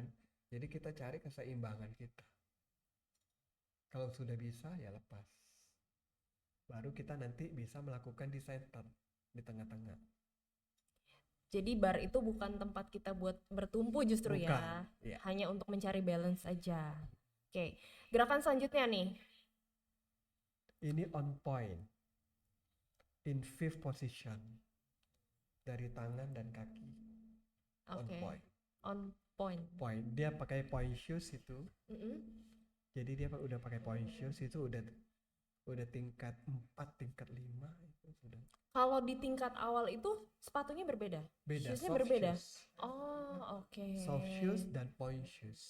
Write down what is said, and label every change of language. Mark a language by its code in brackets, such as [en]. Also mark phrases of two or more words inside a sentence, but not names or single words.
[id] Jadi kita cari keseimbangan kita. Kalau sudah bisa ya lepas. baru kita nanti bisa melakukan di center, di tengah-tengah. Jadi bar itu bukan tempat kita buat bertumpu justru ya, Bukan, ya. hanya untuk mencari balance aja. Oke, gerakan selanjutnya nih. [en] Ini on point, in fifth position, [id] dari tangan dan kaki. [en] On [id] Oke, [en] point. on point. Point. [id] Dia pakai [en] point shoes [id] itu. Mm-mm. Jadi dia udah pakai [en] point shoes [id] itu udah tingkat 4, tingkat 5 itu sudah. Kalau di tingkat awal itu sepatunya berbeda? Beda, Shoesnya [en] soft [id] berbeda? [en] shoes. [id] Oh, oke. [en] Soft shoes dan point shoes.